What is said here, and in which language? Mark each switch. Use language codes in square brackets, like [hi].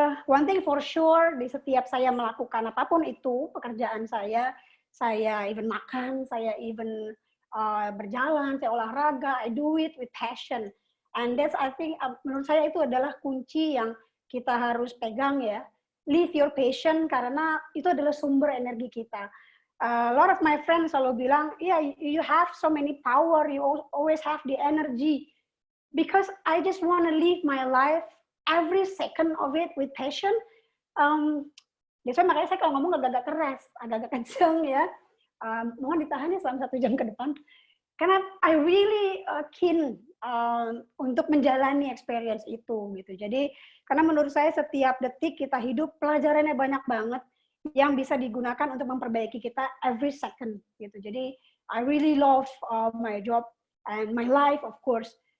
[en] One thing for sure, [id] di setiap saya melakukan apapun itu, pekerjaan saya even makan, saya even berjalan, saya olahraga, [en] I do it with passion. And that's, I think, [id] menurut saya itu adalah kunci yang kita harus pegang ya. [en] Live your passion, [id] karena itu adalah sumber energi kita. [en] A lot of my friends [id] selalu bilang, [en] yeah, you have so many power, you always have the energy. Because I just want to live my life, every second of it with passion. [id] Biasanya makanya saya kalau ngomong agak-agak keras, agak-agak kenceng ya. Mohon ditahan ya selama 1 jam ke depan. Karena [en] I really keen [id] untuk menjalani experience itu gitu. Jadi karena menurut saya setiap detik kita hidup pelajarannya banyak banget yang bisa digunakan untuk memperbaiki kita [en] every second [id] gitu. [en] Jadi I really love my job and my life, of course.